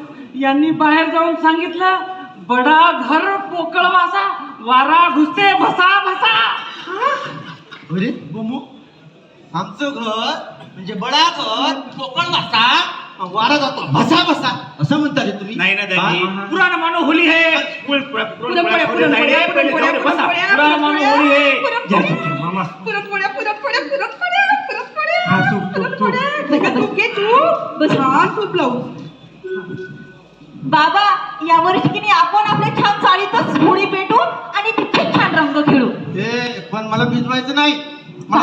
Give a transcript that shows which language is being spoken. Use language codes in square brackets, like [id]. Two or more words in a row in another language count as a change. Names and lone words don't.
[mr] यांनी बाहेर जाऊन सांगितलं बडा घर पोकळ वासा वारा घुसते भसा भसा. अरे बुमू आमचं घर म्हणजे बडा घर कोकण वासा वारा जातो भसा भसा असं म्हणता रे तुम्ही? नाही ना दादी हा? [hi] पुराण मानो होली है [mr] पुरणपोळ्या, पुरणपोळ्या, [hi] पुराण मानो होली है. [mr] घ्या, घ्या, मामा पुरणपोळ्या, पुरणपोळ्या, पुरणपोळ्या, पुरणपोळ्या. हा, तूप, तूप, तूप. नका तूप घे तू. बस छान तूप लावू. बाबा या वर्षी की नाही आपण आपल्या छान चाळीतच होळी पेटू आणि तिथे छान रंग खेळू. ए पण मला भिजवायचं नाही. मला